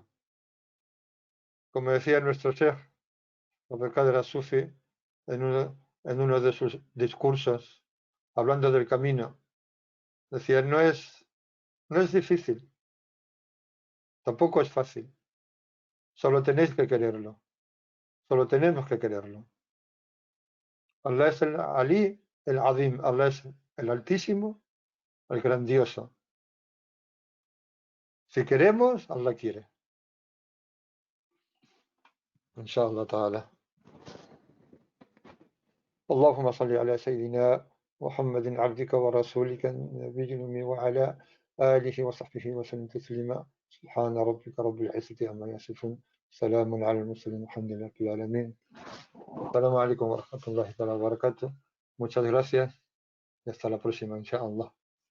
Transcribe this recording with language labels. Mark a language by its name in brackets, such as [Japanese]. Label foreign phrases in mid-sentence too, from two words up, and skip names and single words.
[Spanish] Como decía nuestro Sheikh, Abdelkader Sufi, en uno de sus discursos, hablando del camino, decía, no es difícil, tampoco es fácil, solo tenéis que quererlo, solo tenemos que quererlo. Allah es el Ali, el Adim, Allah es el Altísimo, el Grandioso. Si queremos, Allah quiere. [Arabic] إن شاء الله تعالى. اللهم صل على سيدنا محمد عبدك ورسولك النبي الأمي وعلى آله وصحبه وسلم تسليما سبحان ربك رب العزة عما يصفون سلام على المرسلين الحمد لله رب العالمين السلام عليكم ورحمة الله تعالى وبركاته. [Spanish] Muchas gracias y hasta la próxima, inshallah.